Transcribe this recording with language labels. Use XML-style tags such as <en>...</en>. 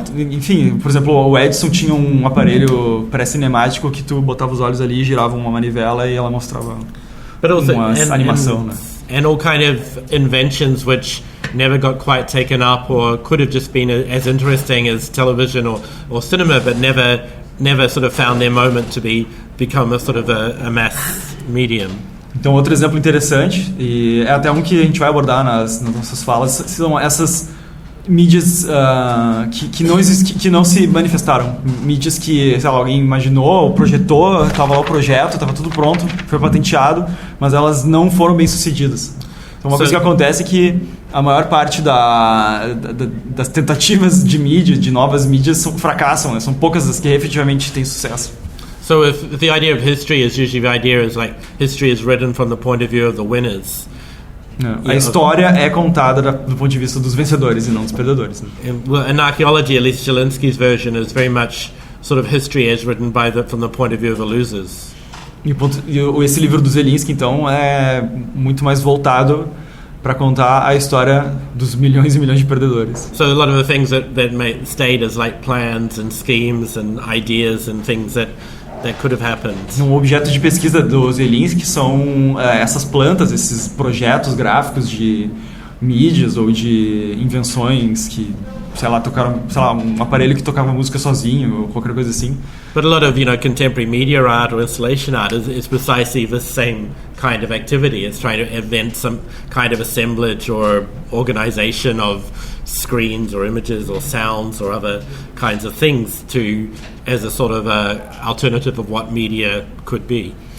<pt>Enfim, por exemplo, o Edison tinha um aparelho pré-cinemático que tu botava os olhos ali, girava uma manivela e ela mostrava uma animação, né?</pt> <en>And all kind of inventions which never got quite taken up or could have just been as interesting as television or cinema, but never sort of found their moment to become a sort of a mass medium.</en> <pt>Então, outro exemplo interessante, e é até um que a gente vai abordar nas nossas falas, são essas mídias que não se manifestaram. Mídias que, sei lá, alguém imaginou, projetou, estava lá o projeto, estava tudo pronto, foi patenteado, mas elas não foram bem sucedidas. Então, uma coisa que acontece é que a maior parte das tentativas de mídia, de novas mídias, fracassam, né? São poucas as que efetivamente têm sucesso.</pt> <en>So if the idea of history is usually the idea is like history is written from the point of view of the winners.</en> <pt>A história é contada do ponto de vista dos vencedores e não dos perdedores. Né?</pt> <en>In archaeology, at least Zielinski's version is very much sort of history as written from the point of view of the losers.</en> <pt>E esse livro do Zielinski, então, é muito mais voltado para contar a história dos milhões e milhões de perdedores.</pt> <en>So a lot of the things that stayed as like plans and schemes and ideas and things that could have happened.</en> <pt>Um objeto de pesquisa do Zielinski são essas plantas, esses projetos gráficos de mídias ou de invenções que, sei lá, tocaram, sei lá, um aparelho que tocava música sozinho ou qualquer coisa assim.</pt> <en>But a lot of contemporary media art or installation art is precisely the same kind of activity. It's trying to invent some kind of assemblage or organization of screens or images or sounds or other kinds of things as a sort of alternative of what media could be.</en>